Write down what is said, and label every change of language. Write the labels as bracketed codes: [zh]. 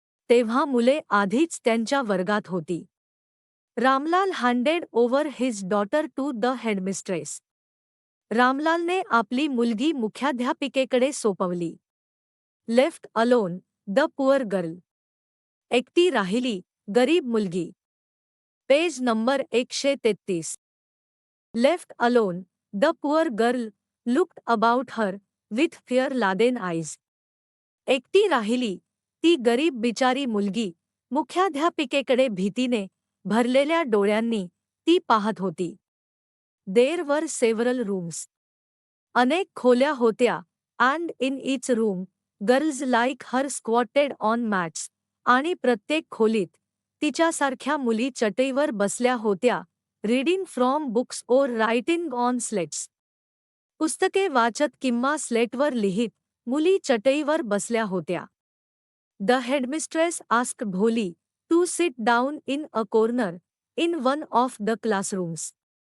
[mr] तेव्हा मुले आधीच त्यांच्या वर्गात होती. [en] Ramlal handed over his daughter to the headmistress. [mr] रामलालने आपली मुलगी मुख्याध्यापिकेकडे सोपवली. [en] Left alone, the poor girl. [mr] एकटी राहिली, गरीब मुलगी. [en] Page number 133. Left alone, the poor girl looked about her with fear-laden eyes. [mr] एकटी राहिली, ती गरीब बिचारी मुलगी मुख्याध्यापिकेकडे भीतीने भरलेल्या डोळ्यांनी ती पाहत होती. [en] There were several rooms. [mr] अनेक खोल्या होत्या, [en] and in each room, girls like her squatted on mats. [mr] आणि प्रत्येक खोलीत तिच्यासारख्या मुली चटईवर बसल्या होत्या, [en] Reading from books or writing on slates. [mr] पुस्तके वाचत किंवा स्लेटवर लिहित मुली चटईवर बसल्या होत्या. [en] The headmistress asked Bholi to sit down in a corner in one of the classrooms.